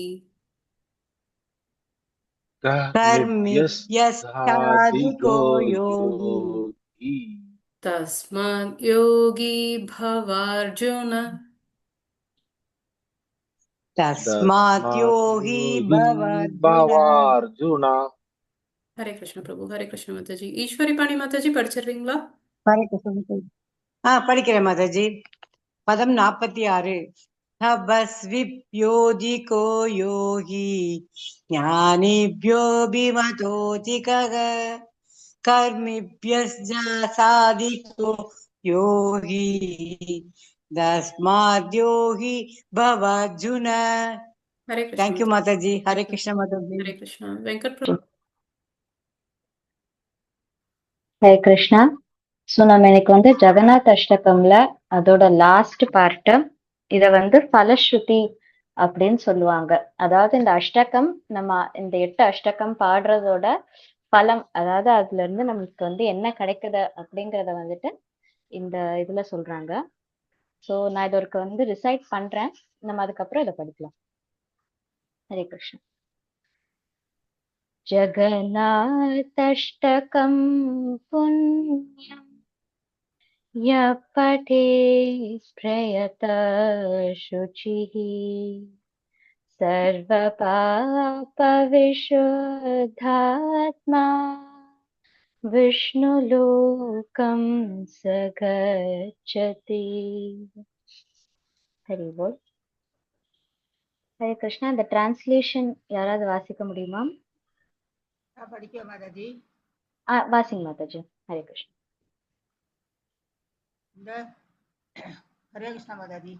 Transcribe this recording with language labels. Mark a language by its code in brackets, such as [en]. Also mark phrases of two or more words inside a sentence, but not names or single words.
[sa] कर्मिभ्यस्ताधिको कर्मिभ्यस्ताधिको योगी योगी तस्माद् योगी भवार्जुन तस्मात् योगी योगी भवार्जुन भवार्जुन. हरे कृष्ण प्रभु. हरे कृष्ण माताजी. [ta] ஈஸ்வரி பாணி மாதாஜி படிச்சிடுறீங்களா? படிக்கிறேன் மாதாஜி. பதம் 46. [sa] तपस्विभ्योऽधिको योगी ज्ञानिभ्योऽभिमतोऽधिकः कर्मिभ्यश्चाधिको योगी तस्माद् योगी भवार्जुन. हरे कृष्ण [en] Thank you Mataji. Hare Krishna Mataji. हरे कृष्ण. [ta] வெங்கட் பிரபு. ஹரே கிருஷ்ணா. ஸோ நம்ம இன்னைக்கு ஜெகநாத் அஷ்டகம்ல அதோட லாஸ்ட் பார்ட்டு இத பலஸ்ருதி அப்படின்னு சொல்லுவாங்க. அதாவது இந்த அஷ்டகம் நம்ம இந்த 8 அஷ்டகம் பாடுறதோட பலம், அதாவது அதுல இருந்து நம்மளுக்கு என்ன கிடைக்குது அப்படிங்கறத இந்த இதுல சொல்றாங்க. ஸோ நான் இதற்கு ரிசைட் பண்றேன், நம்ம அதுக்கப்புறம் இதை படிக்கலாம். ஹரே கிருஷ்ணா. [sa] जगन्नाथाष्टकं पुण्यं यः पठेत् प्रयतः शुचिः सर्वपापविशुद्धात्मा विष्णुलोकं स गच्छति. [ta] ஹரி போல். ஹரே கிருஷ்ணா. இந்த டிரான்ஸ்லேஷன் யாராவது வாசிக்க முடியுமா? படிக்க மாதாஜி. வாசிங்க மாதாஜி. ஹரே கிருஷ்ணா. இந்த ஹரே கிருஷ்ணா மாதாஜி.